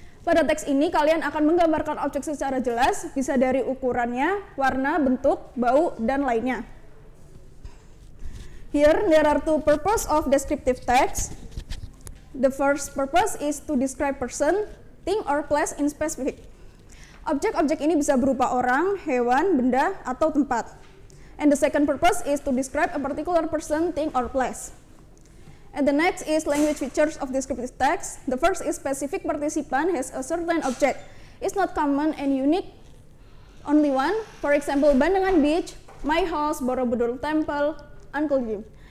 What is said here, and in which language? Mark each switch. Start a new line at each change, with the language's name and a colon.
Indonesian: Pada teks ini, kalian akan menggambarkan objek secara jelas, bisa dari ukurannya, warna, bentuk, bau, dan lainnya.
English: Here, there are two purposes of descriptive text. The first purpose is to describe person, thing, or place in specific.
Indonesian: Objek-objek ini bisa berupa orang, hewan, benda, atau tempat.
English: And the second purpose is to describe a particular person, thing, or place. And the next is language features of descriptive text. The first is specific participant has a certain object. It's not common and unique, only one. For example, Bandengan Beach, my house, Borobudur Temple, Uncle Jim.